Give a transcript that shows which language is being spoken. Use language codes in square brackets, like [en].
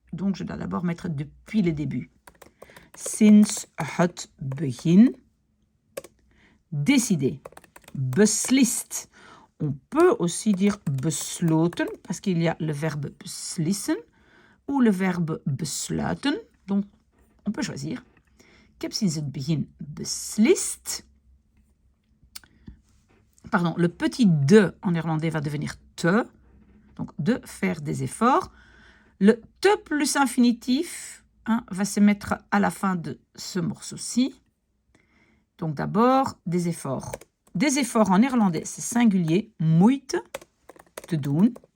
[fr] Donc, je dois d'abord mettre depuis le début. [nl] Sinds het begin. [fr] Décider. Beslist. On peut aussi dire besloten, parce qu'il y a le verbe beslissen ou le verbe besluiten. Donc, on peut choisir. [nl] Ik heb sinds het begin beslist. [fr] Pardon, le petit de en néerlandais va devenir te. Donc, de faire des efforts. Le te plus infinitif va se mettre à la fin de ce morceau-ci. Donc, d'abord, des efforts. Des efforts en néerlandais, c'est singulier, [nl] moeite, te doen.